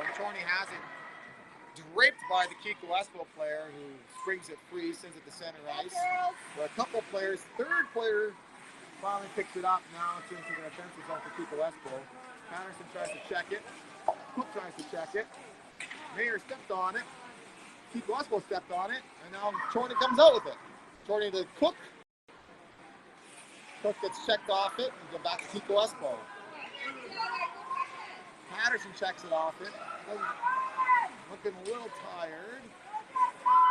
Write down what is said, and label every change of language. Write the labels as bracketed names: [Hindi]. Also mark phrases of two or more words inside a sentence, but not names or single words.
[English] Chorney has it draped by the Kiekko-Espoo player, who springs it free, sends it to center ice. There are a couple players. Third player finally picks it up. Now it's into the offensive zone for Kiekko-Espoo. Patterson tries to check it. Cook tries to check it. Mayer stepped on it. Kiekko-Espoo stepped on it. And now Chorney comes out with it. Chorney to Cook. Cook gets checked off it and go back to Kiekko-Espoo. Patterson checks it off it. Looking a little tired.